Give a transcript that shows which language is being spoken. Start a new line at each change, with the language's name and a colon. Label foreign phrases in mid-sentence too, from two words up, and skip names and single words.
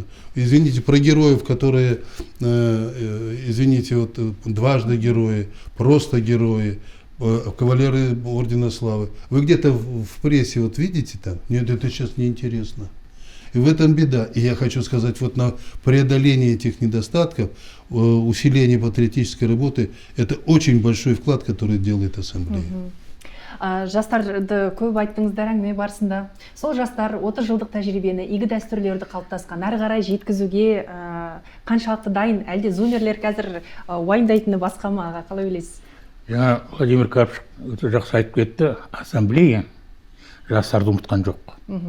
Russian: Извините, про героев, которые, извините, вот дважды герои, просто герои, кавалеры Ордена Славы. Вы где-то в прессе вот видите там? Нет, это сейчас неинтересно. И в этом беда. И я хочу сказать, вот на преодоление этих недостатков, усиление патриотической работы, это очень большой вклад, который делает Ассамблея.
Kazakh: Жастарды көп айттыңыздар әңгіме барысында. Сол жастар 30 жылдық тәжірибені, игі дәстүрлерді қалыптасқан, әрі қарай жеткізуге қаншалықты дайын, әлде зумерлер қазір уайымдайтыны басқа ма, аға, қалай ойлайсыз? Жаңа Владимир Карпыш өте жақсы айтып кетті. Ассамблея жастарды ұмытқан жоқ.